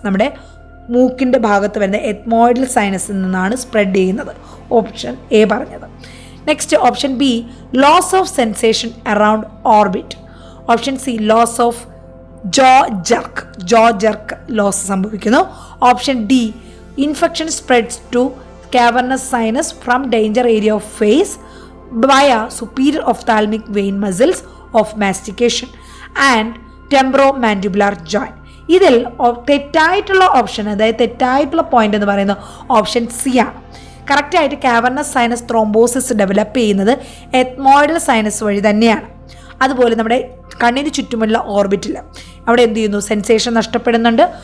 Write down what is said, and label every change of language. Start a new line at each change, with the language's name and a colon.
Malayalam: നമ്മുടെ മൂക്കിൻ്റെ ഭാഗത്ത് വരുന്ന എത്മോയിഡൽ സൈനസിൽ നിന്നാണ് സ്പ്രെഡ് ചെയ്യുന്നത്. ഓപ്ഷൻ എ പറഞ്ഞത്. Next option B,
English: Loss of sensation around orbit.
Malayalam: Option C, loss of Joe ജർക്ക് loss സംഭവിക്കുന്നു.
English: Option D, infection spreads to cavernous sinus from danger area of face via superior ophthalmic vein muscles of mastication and temporomandibular joint.
Malayalam: ഇതിൽ തെറ്റായിട്ടുള്ള option, അതായത് തെറ്റായിട്ടുള്ള point എന്ന് പറയുന്നത് option C ആണ്. കറക്റ്റായിട്ട് കാവർണസ് sinus thrombosis develop ചെയ്യുന്നത് എത്മോയിഡൽ സൈനസ് വഴി തന്നെയാണ്. അതുപോലെ നമ്മുടെ കണ്ണിന് ചുറ്റുമുള്ള ഓർബിറ്റിൽ അവിടെ എന്ത് ചെയ്യുന്നു, സെൻസേഷൻ നഷ്ടപ്പെടുന്നുണ്ട്.